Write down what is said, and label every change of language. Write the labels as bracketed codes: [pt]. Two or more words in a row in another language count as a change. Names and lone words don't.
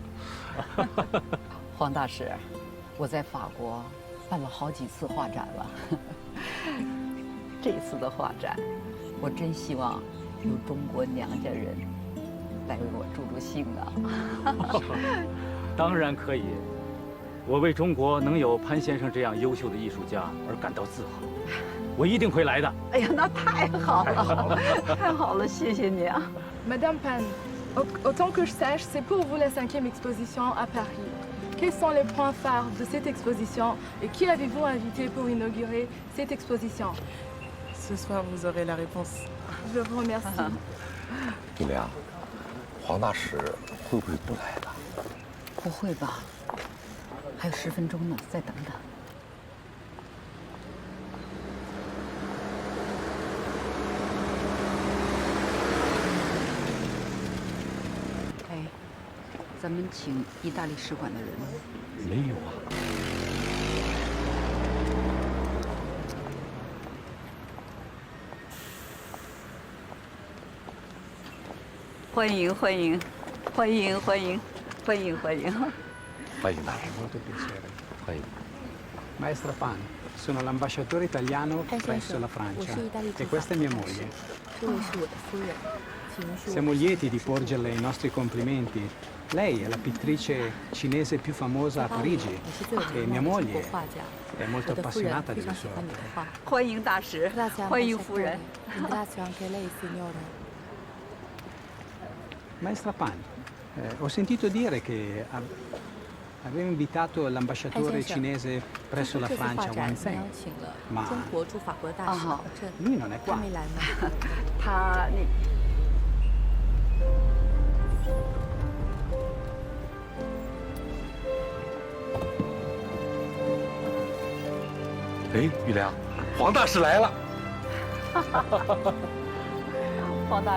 [zh] 黄大使，我在法国办了好几次画展了，这次的画展，我真希望有中国娘家人来为我助助兴啊！当然可以，我为中国能有潘先生这样优秀的艺术家而感到自豪，我一定会来的。哎呀，那太好了，太好了，谢谢你啊 [fr] Madame Pan, autant que je sache, c'est pour vous la 5e exposition à Paris. Quels sont les points phares de cette exposition et qui avez-vous invité pour inaugurer cette exposition? Ce soir, vous aurez la réponse. Je vous remercie. [zh] 玉良，黄大使会不会不来了？不会吧？还有10分钟呢，再等等。哎，咱们请意大利使馆的人吗？没有啊。欢迎欢迎，欢迎欢迎，欢迎欢迎。欢迎大使， [it] Molto piacere. [zh] 欢迎。 [it] Maestra Pan, sono l'ambasciatore italiano presso la Francia e questa è mia moglie. Siamo lieti di porgerle i nostri complimenti. Lei è la pittrice cinese più famosa a Parigi e mia moglie è molto appassionata del suo opere. [zh] 欢迎大使，欢迎夫人。 [it] Ringrazio anche lei, signore. Maestra Pan, ho sentito dire che avevo invitato l'ambasciatore cinese presso la Francia Wang Zheng, ma lui non è qua. [zh] 他那。哎，玉良，黄大使来了。黄大使，